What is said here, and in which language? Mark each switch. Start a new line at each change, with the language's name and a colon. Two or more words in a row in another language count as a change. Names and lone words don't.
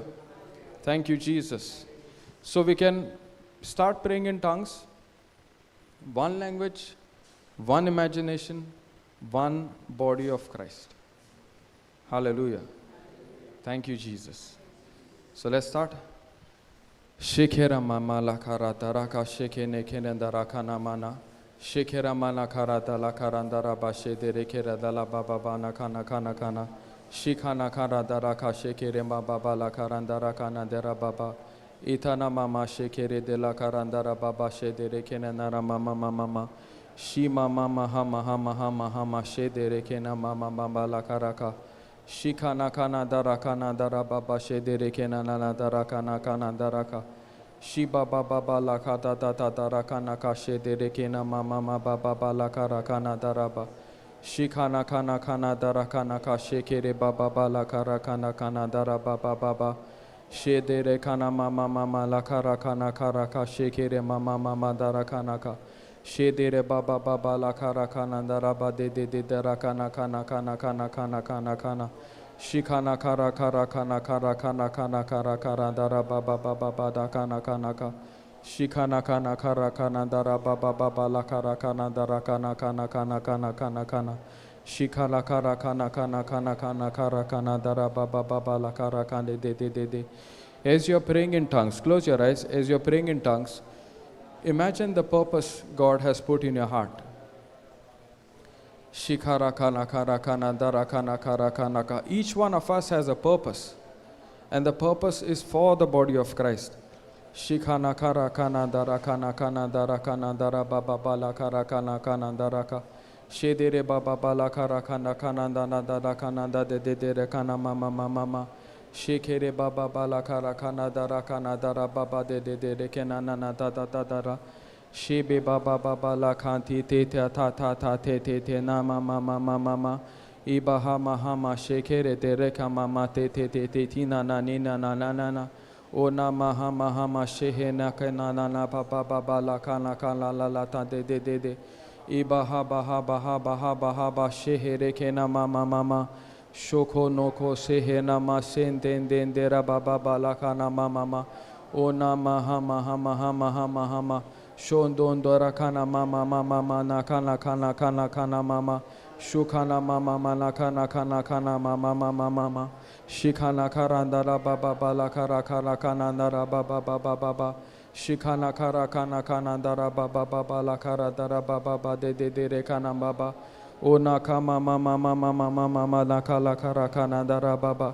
English: Thank you, Jesus. So we can start praying in tongues. One language, one imagination, one body of Christ. Hallelujah. Thank you, Jesus. So let's start. Sequeira mama la karata raka sheke nekenenda raka namana. Sequeira mana karata la karandara bashe de rekera da la baba bana kana kana kana. Shikana karada raka shekere ma baba la karandara kana dera baba. Itana mama shekere de la karandara baba she de rekena nara mama mama. Shima mama hama hama hama hama she de rekena mama mama la karaka. Shikana kana darakana darababa shedere kenana darakana kana daraka. Shiba baba la kata tata darakana ka shedere kena mama baba baba la karakana daraba. Shikana kana kana darakana ka shekere baba la karakana kana daraba baba. Shedere kana mama mama la karakana karaka shekere mama mama darakana ka. Shedere baba baba la karakana daraba de darakana kana kana kana kana kana kana. Shikana kara kara kana kara kana kana kara kara daraba baba baba da kana kana ka. Shikana kana kara kana daraba baba la kara kana darakana kana kana kana kana kana. Shikala kara kana kana kana kana kara kana daraba baba la kara kana de. As you're praying in tongues, close your eyes. As you're praying in tongues, imagine the purpose God has put in your heart. Each one of us has a purpose, and the purpose is for the body of Christ. Shikhana kara kana dara kana kana dara kana dara baba bala kara kana kana dara ka shedere baba bala kara kana kana dana dara kana da de de kana mama mama mama shekere baba bala kara kana dara baba de de kana na na da da da dara shebe baba baba la khanti te ta ta ta ta te na mama mama mama ibaha mahama shekere te reka mama te tina na ni na na na na O na maha maha ma shehe na kana na na pa pa pa ba la kana kana la la ta de ibaha baha baha baha baha ba shehe re ke na ma ma ma ma shoko no ko shehe na ma sen den de ra ba ba ba la kana ma ma ma O na maha maha maha maha maha ma shon don do ra kana ma ma ma ma ma na kana kana kana kana ma ma shukana ma ma ma na kana kana kana ma ma ma ma ma ma Shikana karandara baba bala kara kara kanandara baba baba baba Shikana kara kana kanandara baba baba la kara dara baba baba de re kana baba Ona kama mama mama mama mama la kala kara kanandara baba.